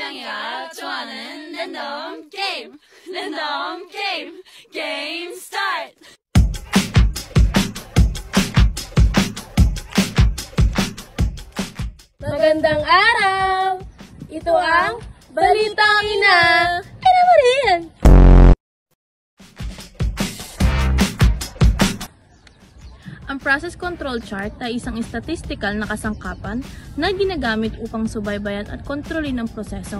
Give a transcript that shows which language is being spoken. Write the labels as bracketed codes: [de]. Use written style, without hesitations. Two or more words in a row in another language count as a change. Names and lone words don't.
[ko] 짱이가 좋아하는 랜덤 게임! 랜덤 게임! 게임 스타트! [tl] Magandang araw! Ito ang Balitang Ina! Ina mo rin! Ang [en] process control chart [tl] ay isang statistical na kasangkapan na ginagamit upang subaybayan at kontrolin ang proseso.